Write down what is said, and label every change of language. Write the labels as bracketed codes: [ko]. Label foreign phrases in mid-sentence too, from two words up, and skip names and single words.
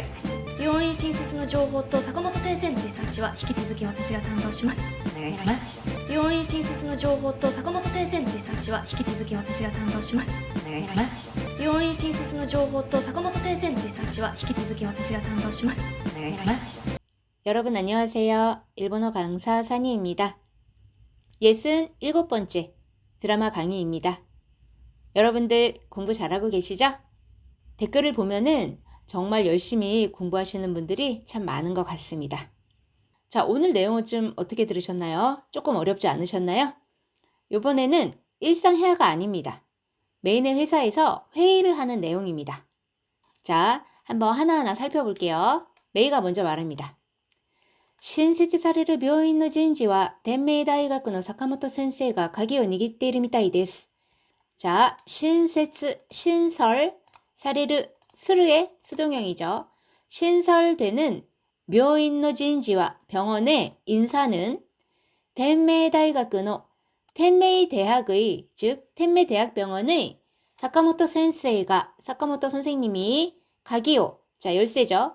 [ja] 病院新設の情報と坂本先生のリサーチは引き続き私が担当します。お願いします。病院新設の情報と坂本先生のリサーチは引き続き私が担当します。お願いします。病院新設の情報と坂本先生のリサーチは引き続き私が担当します。お願いします。 [ko] 여러분 안녕하세요. 일본어 강사 산이입니다. 67번째 드라마 강의입니다. 여러분들 공부 잘하고 계시죠? 댓글을 보면은 정말 열심히 공부하시는 분들이 참 많은 것 같습니다. 자, 오늘 내용은 좀 어떻게 들으셨나요? 조금 어렵지 않으셨나요? 이번에는 일상 회화가 아닙니다. 메인의 회사에서 회의를 하는 내용입니다. 자, 한번 하나하나 살펴볼게요. 메이가 먼저 말합니다. [ja] 新設される病院の人事は天明大学の坂本先生が鍵を握っているみたいです. [ko] 자, 신설, される, 스르의 수동형이죠. 신설되는 묘인의 진지와 병원의 인사는 텐메이대학의, 텐메이 대학의, 즉 텐메이대학병원의 사카모토 센세이가, 사카모토 선생님이 가기요, 자 열쇠죠.